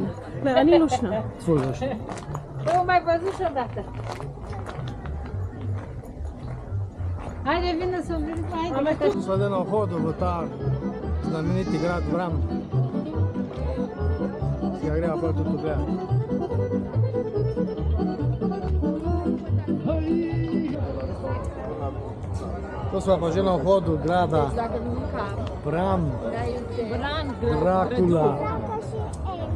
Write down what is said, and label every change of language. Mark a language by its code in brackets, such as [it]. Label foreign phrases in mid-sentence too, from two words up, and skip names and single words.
[sl] Ne, a ni lušno? Ful lušno. [ro] Evo mai văzut și odată. Haide, vină să vedem, haide. [sl] Smo zdaj na vhodu v ta znameniti grad Vran, ki ga greva prav tudi pogledati. To smo pa že na vhodu grada Bram, Dracula.